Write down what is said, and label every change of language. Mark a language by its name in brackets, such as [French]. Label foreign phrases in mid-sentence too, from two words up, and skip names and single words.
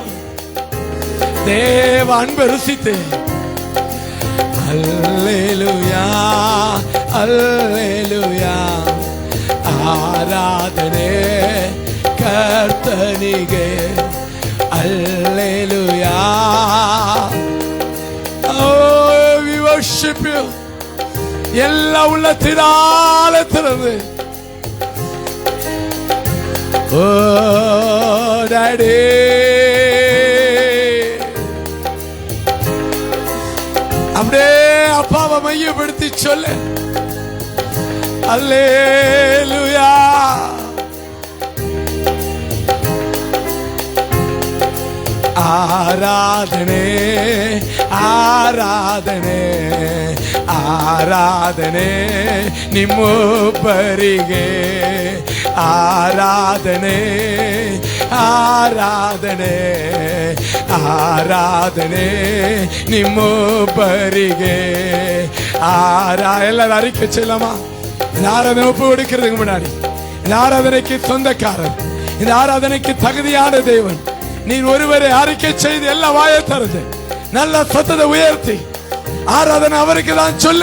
[Tamil] தேவ அன்பை ருசித்து அல்லேலூயா அல்லேலூயா ஆராதனை கர்த்தனிಗೆ அல்லேலூயா [English] worship you. [Tamil] எல்லா உள்ளத்தினால திறந்து ஓ டாடி அப்படியே அப்பாவை மையப்படுத்தி சொல்லு. அல்லேலூயா. [Kannada] ಆರಾಧನೆ ಆರಾಧನೆ ಆರಾಧನೆ ನಿಮ್ಮೊಬ್ಬರಿಗೆ ಆರಾಧನೆ ಆರಾಧನೆ ಆರಾಧನೆ ನಿಮ್ಮೊಬ್ಬರಿಗೆ [Tamil] எல்லாரும் அறிக்கை செய்யலாமா? இந்த ஆராதனை ஒப்பு கொடுக்கிறதுக்கு முன்னாடி இந்த ஆராதனைக்கு சொந்தக்காரர், இந்த ஆராதனைக்கு தகுதியான தேவன் நீர் ஒருவரை அறிக்கை செய்து எல்லா வாயை தருது நல்ல சத்தத்தை உயர்த்தி ஆராதனை அவருக்கு தான் சொல்லு.